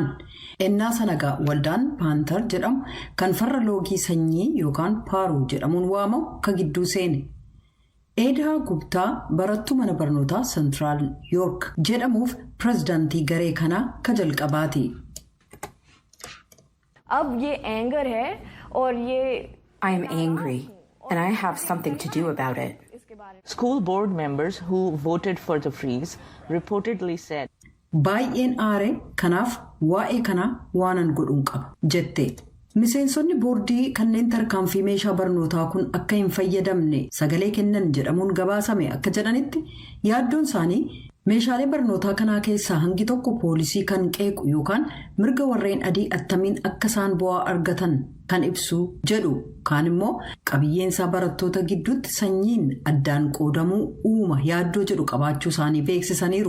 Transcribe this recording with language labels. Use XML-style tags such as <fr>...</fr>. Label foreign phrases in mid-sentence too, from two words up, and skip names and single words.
<om>Ennaa sanagaa waldaan Paantar jedhamu kan farra loogii sanyii yookaan paaruu jedhamuun waamamu ka gidduu seene. Eedaa Gubtaa barattuu mana barnootaa Central York jedhamuuf pirezidaantii garee kanaa ka jalqabaati. अब ये एंगर है और ये</om> <en>I am angry and I have something to do about it. School board members who voted for the freeze reportedly said,</en> <om>Baay'een aare kanaaf waa'ee kanaa waanan godhuun qaba jette. Miseensonni boordii kanneen tarkaanfii meeshaa barnootaa kun akka hin fayyadamne sagalee kennan jedhamuun gabaasame akka jedhanitti yaaddoon isaanii meeshaalee barnootaa kanaa keessaa hangi tokko poolisii kan qeequ yookaan mirga warreen adii attamiin akka isaan bu'aa argatan kan ibsu jedhu kaan immoo qabiyyeensaa barattoota gidduutti sanyiin addaan qoodamuu uuma yaaddoo jedhu qabaachuu isaanii beeksisaniiru.</om>